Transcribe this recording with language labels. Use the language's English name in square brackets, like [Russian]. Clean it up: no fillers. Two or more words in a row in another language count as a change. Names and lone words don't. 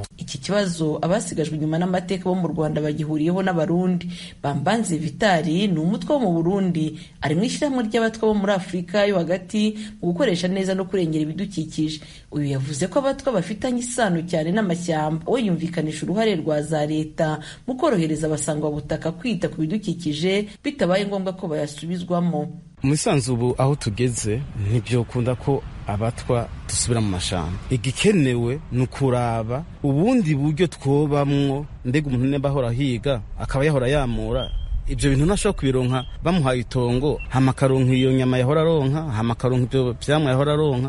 [Kinyarwanda] Iki kibazo abasigajwe inyuma n'amateka bo mu Rwanda bagihuriyeho n'Abarundi. Bambanze Vitali ni umutwe wo mu Burundi, ari mu ishyirahamwe ry'abatwa bo muri Afurika yo hagati mu gukoresha neza no kurengera ibidukikije. Uyu yavuze ko abatwa bafitanye isano cyane n'amashyamba. We yumvikanisha uruhare rwa za leta mu korohereza abasangwabutaka kwita ku bidukikije bitabaye ngombwa ko bayasubizwamo. [Rundi] Mu isanzu ubu aho tugeze ntibyokunda ko abatwa dusubira mu mashamba. Igikenewe ni ukuraba ubundi buryo twobamwo, mbega umuntu nimba ahora higa akaba yahora yamura ibyo bintu ntashobora kubironka bamuhaye itongo, hama akaronka iyo nyama yahora aronka, hama akaronka ibyo vyamwa yahora aronka.